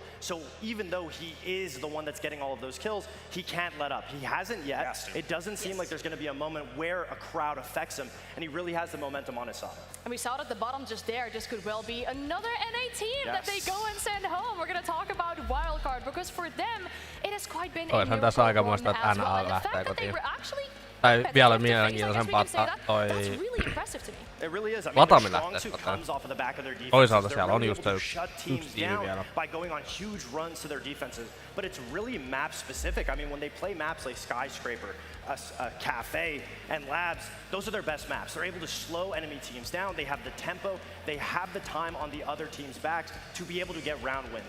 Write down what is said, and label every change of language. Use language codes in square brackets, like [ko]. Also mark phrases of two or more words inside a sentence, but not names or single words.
[en] So even though he is the one that's getting all of those kills, he can't let up. He hasn't yet. It doesn't seem like there's going to be a moment where a crowd affects him, and he really has the momentum on his side. And we saw it at the bottom just there. This could well be another NA team that they go and send home. We're going to talk about Wildcard, because for them, it has quite been a [fi] tässä aikamoista, että NA lähtee kotiin. Tai vielä mielenkiintoisempaa toi lataaminen lähtee kotiin. Toisaalta siellä on just yksi tiimi vielä. [en] By going on huge runs to their defenses, but it's really map specific. I mean, when they play maps like Skyscraper, a Cafe, and Labs, those are their best maps. They're able to slow enemy teams down. They have the tempo. They have the time on the other team's backs to be able to get round wins.